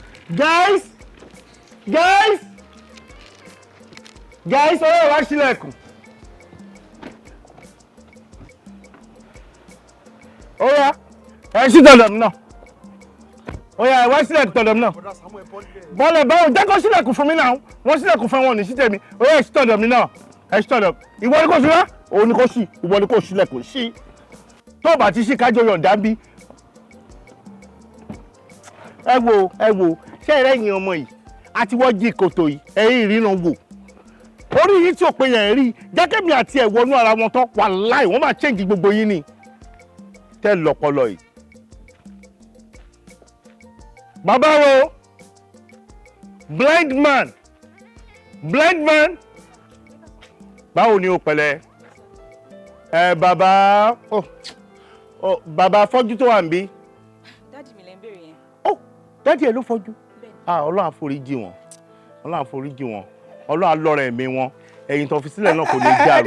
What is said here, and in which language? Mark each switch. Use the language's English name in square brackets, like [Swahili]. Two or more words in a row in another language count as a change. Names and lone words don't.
[English] Guys, guys, guys, [Yoruba] ó yá wá ṣílẹ̀kùn. Ó yá, ẹ ṣí tọ̀dọ̀ mi náà. Ó yá, ẹ wá ṣílẹ̀kùn tọ̀dọ̀ mi náà. Bọ́lẹ̀ báwo, jẹ́ kó ṣílẹ̀kùn fún mi náà. Wọ́n ṣílẹ̀kùn fún wọn, ní ṣí tèmi. Ó yá, ẹ ṣí tọ̀dọ̀ mi náà. Ẹ ṣí tọ̀dọ̀. Ìwọ ni kó ṣí wá? Òun ni kó ṣí. Ìwọ ni kó ṣílẹ̀kùn. Ṣí. Tó o bá ti ṣí, ká jọ yọ̀ǹda bí. Ẹ wo, ẹ wo. Ṣé ẹ rẹ́yìn ọmọ yìí? A ti wọ́ jí kòtò yìí. Ẹ yìí ríran wò. Orí yìí tí ò pé yẹn rí. Jẹ́ kémi àti ẹ̀ wọnú ara wọn tán. Wàláì, wọ́n máa change gbogbo yín ni. Tẹ́ lọ́pọlọ yìí. Bàbá wo? [English] Blind man. Blind man. [Yoruba] Báwo ni o, pẹ̀lẹ́? Ẹ, bàbá, oh, oh, bàbá afọ́jú tó wà níbí. Dádì mi lẹ ń béèrè yẹn. Oh, dádì ẹ ló fọ́jú? Bẹ́ẹ̀ni. Ah, Ọlọ́run á forí jì wọ́n. Ọlọ́run á forí jì wọ́n. Ọlọ́run á lọ́rẹ̀ ẹ̀mí wọn. Ẹ̀yìn tó fi sílẹ̀ náà kò ní Ẹ, ẹ, ẹ dàrú.